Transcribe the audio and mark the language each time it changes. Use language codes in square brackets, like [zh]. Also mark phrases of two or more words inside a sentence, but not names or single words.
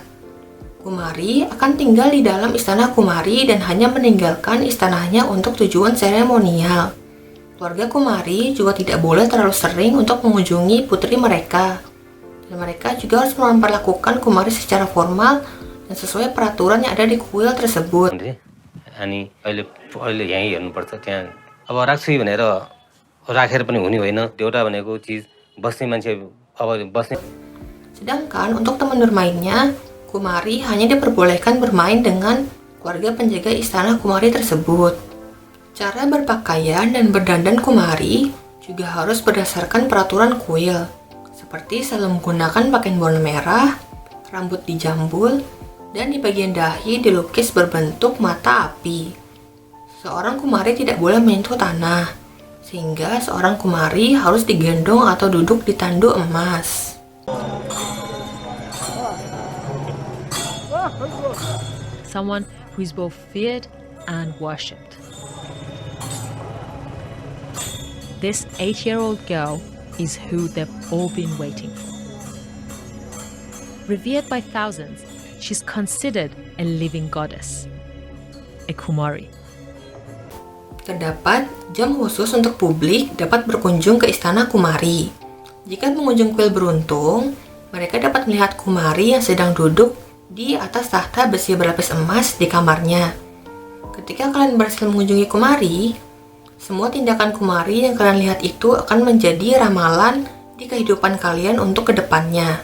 [id] Kumari akan tinggal di dalam istana Kumari dan hanya meninggalkan istananya untuk tujuan seremonial. Keluarga Kumari juga tidak boleh terlalu sering untuk mengunjungi putri mereka. Dan mereka juga harus memperlakukan Kumari secara formal dan sesuai peraturan yang ada di kuil tersebut. [ne] अनि अहिले यहीँ हेर्नुपर्छ त्यहाँ अब राख्छु भनेर राखेर पनि हुने होइन देउटा भनेको चिज बस्ने मान्छे अब बस्ने. [id] Sedangkan untuk teman bermainnya, Kumari hanya diperbolehkan bermain dengan keluarga penjaga istana Kumari tersebut. Cara berpakaian dan berdandan Kumari juga harus berdasarkan peraturan kuil, seperti selalu menggunakan pakaian berwarna merah, rambut dijambul, dan di bagian dahi dilukis berbentuk mata api. Seorang kumari tidak boleh menyentuh tanah, sehingga seorang kumari harus digendong atau duduk di tanduk emas. [en] Someone who is both feared and worshipped. This 8-year-old girl is who they've all been waiting for. Revered by thousands, she's considered a living goddess, a Kumari. [id] Terdapat jam khusus untuk publik dapat berkunjung ke istana Kumari. Jika pengunjung kuil beruntung, mereka dapat melihat Kumari yang sedang duduk di atas tahta besi berlapis emas di kamarnya. Ketika kalian berhasil mengunjungi Kumari, semua tindakan Kumari yang kalian lihat itu akan menjadi ramalan di kehidupan kalian untuk kedepannya.